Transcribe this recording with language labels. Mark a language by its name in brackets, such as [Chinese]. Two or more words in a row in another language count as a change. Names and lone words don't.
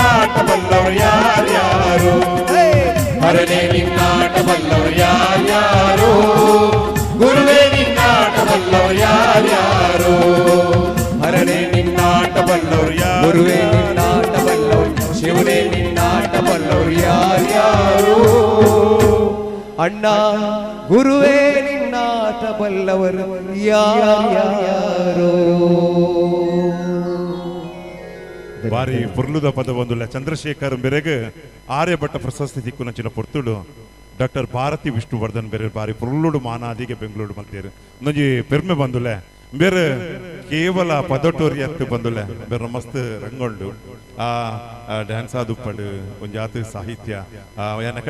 [Kannada] ನಿನ್ನಾಟ ಬಲ್ಲವರು ಯಾರ್ಯಾರು ಹರನೇ ನಿನ್ನಾಟ ಬಲ್ಲವರು ಯಾರ್ಯಾರು ಗುರುವೇ ನಿನ್ನಾಟ ಬಲ್ಲವರು ಯಾರ್ಯಾರು ಹರನೇ ನಿನ್ನಾಟ ಬಲ್ಲವರು ಯಾರು ಗುರುವೇ ನಿನ್ನಾಟ ಬಲ್ಲವರು ಶಿವನೇ ನಿನ್ನಾಟ ಬಲ್ಲವರು ಯಾರ್ಯಾರು ಅಣ್ಣ ಗುರುವೇ ನಿನ್ನಾಟ ಬಲ್ಲವರು ಯಾರ್ಯಾರು [Tulu] ಬಾರಿ ಪುರ್ಲುದ ಪದ ಬಂದುಲ್ಲ ಚಂದ್ರಶೇಖರ್ ಬೆರೆಗೆ ಆರ್ಯಭಟ್ಟ ಪ್ರಶಸ್ತಿ ತಿಕ್ಕುನಂಚಿನ ಪೊರ್ತುಡು ಡಾಕ್ಟರ್ ಭಾರತಿ ವಿಷ್ಣುವರ್ಧನ್ ಬೇರೆ ಬಾರಿ ಪುರ್ಲುಡು ಮಾನಾದಿಗೆ ಬೆಂಗಳೂರು ಮಂತೇರು ಒಂದೊಂಜಿ ಪೆರ್ಮೆ ಬಂದುಲೆ ಬೇರೆ ಕೇವಲ ಪದಟೋರಿ ಅತ್ತು ಬಂದುಲೆ ಬೇರೆ ಮಸ್ತ್ ರಂಗೊಂಡು ಆ ಡ್ಯಾನ್ಸ್ ಆದುಪ್ಪಡು ಒಂಜಾತು ಸಾಹಿತ್ಯ ಯಾನ ಕಡೆ